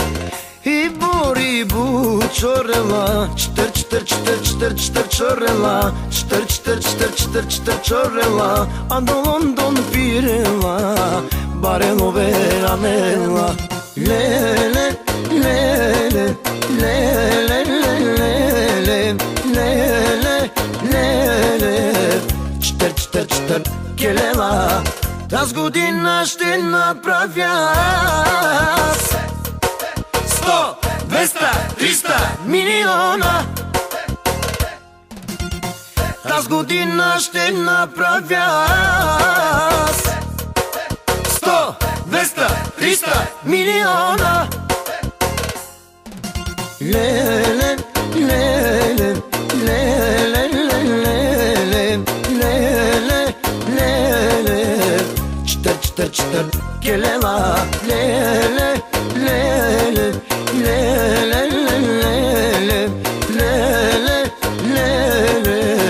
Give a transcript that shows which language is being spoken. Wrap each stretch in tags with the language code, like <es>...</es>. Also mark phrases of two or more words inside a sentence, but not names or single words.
<rom>Рибу, чорела, читър, читър, читър, читър, читър, чорела, читър, читър, читър, читър, читър, чорела, андо Лондон пирела, баренове анела. Леле, леле, леле, леле, леле, леле. Читър, читър, читър, келела.</rom> <bg>Тази година ще направя 100, 200, 300 милиона. Тази година ще направя 100, 200, 300 милиона. Леле, леле, леле, леле, леле, леле. Читър, читър, читър, келела. Леле, леле, леле, леле, леле, леле.</bg>